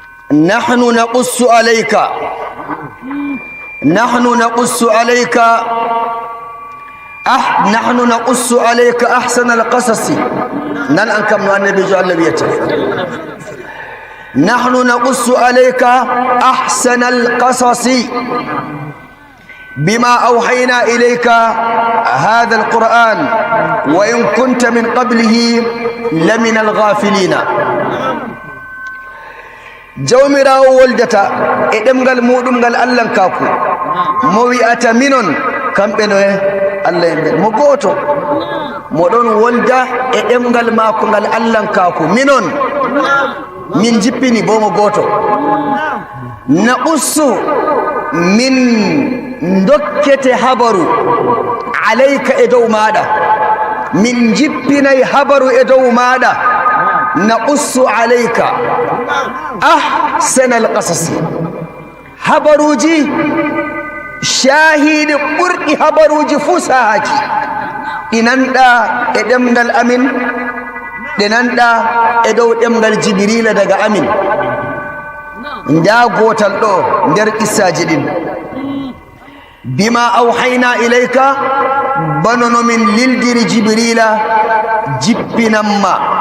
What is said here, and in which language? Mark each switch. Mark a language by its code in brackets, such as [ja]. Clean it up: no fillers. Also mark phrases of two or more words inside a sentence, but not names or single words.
[ar] نحن نقص عليك أحسن القصص نن أنكم النبي جل بيته نحن نقص عليك أحسن القصص بما أوحينا إليك هذا القرآن وإن كنت من قبله لمن الغافلين [ff] jawmirawo woldata e ɗemgal muɗum ngal allah kaku mo wi'ata minon kamɓe no allah en ɓen mo gooto moɗon wolda e ɗemgal maako ngal allah kaku minon min jippini bo mo gooto naqussu min dokkete habaru alayka e dow maɗa min jippinay habaru e dow maɗa [ar] نقص عليك أحسن القصص [ff] habaruji shahidi ɓurɗi habaruji fuu sahaji ɗi nanɗa e ɗemgal amin ɗe nanɗa e dow ɗemgal jibrila daga amin nda gotal ɗo nder qissaji ɗin [ar] بما أوحينا إليك [ff] bano no min lildiri jibrila jippinanma